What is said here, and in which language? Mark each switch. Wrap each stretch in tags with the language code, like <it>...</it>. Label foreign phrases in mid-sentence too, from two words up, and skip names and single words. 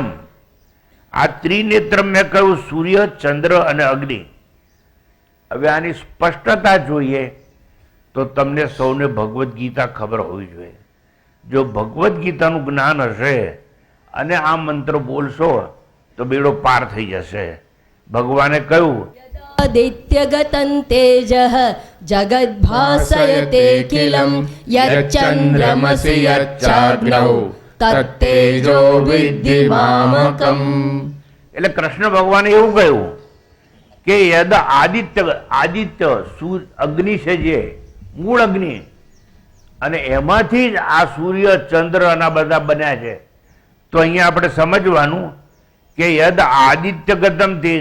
<gu>આ ત્રિનેત્રમ મેં કહ્યું સૂર્ય, ચંદ્ર અને અગ્નિ. હવે આની સ્પષ્ટતા જોઈએ તો તમને સૌને ભગવદ્ ગીતા ખબર હોવી જોઈએ. જો ભગવદ્ ગીતાનું જ્ઞાન હશે અને આ મંત્ર બોલશો તો બેડો પાર થઈ જશે. ભગવાને કહ્યું</gu> <sa>आदित्यगतं तेजः जगद्भासयतेऽखिलं यच्चन्द्रमसि यच्चाग्नौ तत्तेजो विद्धि मामकम्.</sa> <gu>એટલે કૃષ્ણ ભગવાને એવું કહ્યું કે</gu> <sa>यद आदित्य</sa> <gu>અગ્નિ છે, જે મૂળ અગ્નિ, અને એમાંથી જ આ સૂર્ય, ચંદ્ર અને બધા બન્યા છે. તો અહીંયા આપણે સમજવાનું કે</gu> <sa>यद आदित्य गतम तेज.</sa>